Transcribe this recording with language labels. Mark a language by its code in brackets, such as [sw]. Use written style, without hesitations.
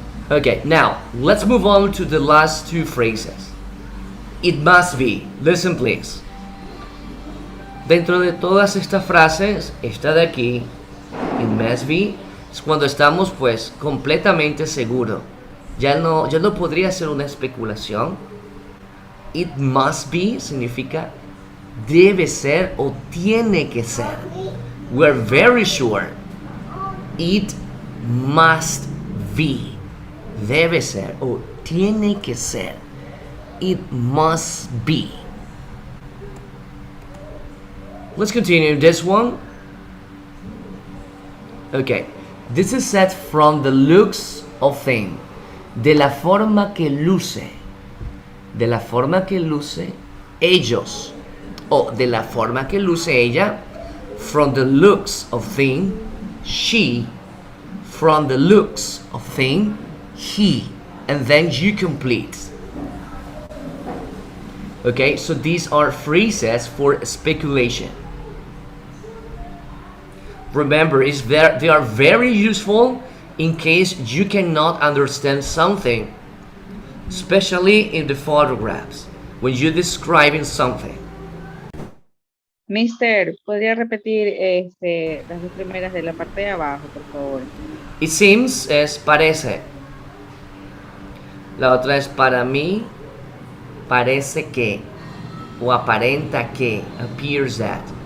[en] Okay, now let's move on to the last 2 phrases. It must be. Listen please. [es] Dentro de todas estas frases, esta de aquí, [en] it must be, [es] es cuando estamos pues completamente seguros. Ya no podría ser una especulación. [en] It must be [es] significa debe ser o tiene que ser. [en] We're very sure. It must be. [es] Debe ser o tiene que ser. [en] It must be. Let's continue this one. Okay. This is said from the looks of thing. [es] De la forma que luce. De la forma que luce ellos. O de la forma que luce ella. [en] From the looks of thing. She. From the looks of thing. He. And then you complete. Okay, so these are phrases for speculation. Remember, they are very useful in case you cannot understand something, especially in the photographs, when you're describing something. [es] Mister, ¿podría repetir las dos primeras de la parte de abajo, por favor? [en] It seems [es] es parece. La otra es para mí, parece que. O aparenta que. [en] Appears that.